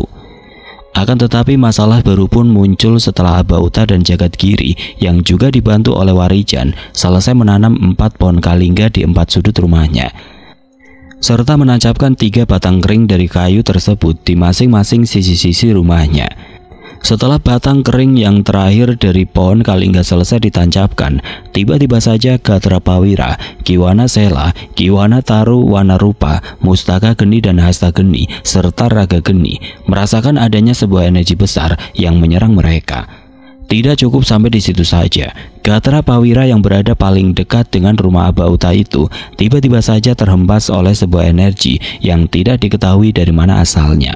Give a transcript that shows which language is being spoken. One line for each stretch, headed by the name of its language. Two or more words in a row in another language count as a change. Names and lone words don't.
Indonesian: Akan tetapi masalah baru pun muncul setelah Abauta dan Jagadgiri yang juga dibantu oleh Warijan selesai menanam 4 pohon kalingga di 4 sudut rumahnya, serta menancapkan 3 batang kering dari kayu tersebut di masing-masing sisi-sisi rumahnya. Setelah batang kering yang terakhir dari pohon kalingga selesai ditancapkan, tiba-tiba saja Gatra Pawira, Kiwana Sela, Kiwana Taru, Wanarupa, Mustaka Geni dan Hasta Geni serta Raga Geni merasakan adanya sebuah energi besar yang menyerang mereka. Tidak cukup sampai di situ saja, Gatra Pawira yang berada paling dekat dengan rumah Abauta itu tiba-tiba saja terhempas oleh sebuah energi yang tidak diketahui dari mana asalnya.